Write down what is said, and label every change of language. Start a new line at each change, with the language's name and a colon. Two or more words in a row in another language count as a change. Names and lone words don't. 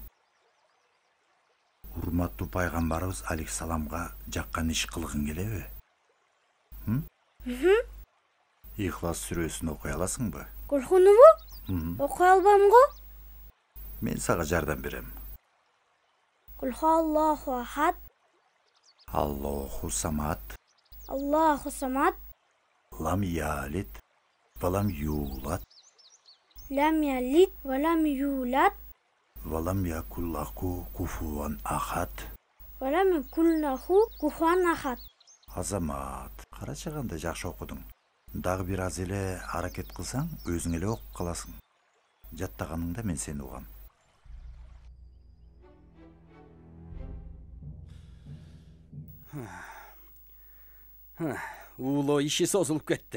Kyrgyz: Урматтуу пайгамбарыбыз алейхисаламга жаккан иш кылгың келеби? Ихлас сүрөсүн окуй аласыңбы? Курхунубу? Окуй албам го? Мен сага жардам берем.
Arabic: قل هو الله أحد. الله الصمد. الله الصمد. لم يلد ولم يولد. لم يلد ولم يولد. ولم يكن له كفوا أحد. ولم يكن له كفوا أحد.
Kyrgyz: Азамат, карачы кандай жакшы окудуң. Дагы бир аз эле аракет кылсаң, өзүң эле окуп каласың. Жаттаганыңда мен сени угам. Ууло иши созулуп кетти.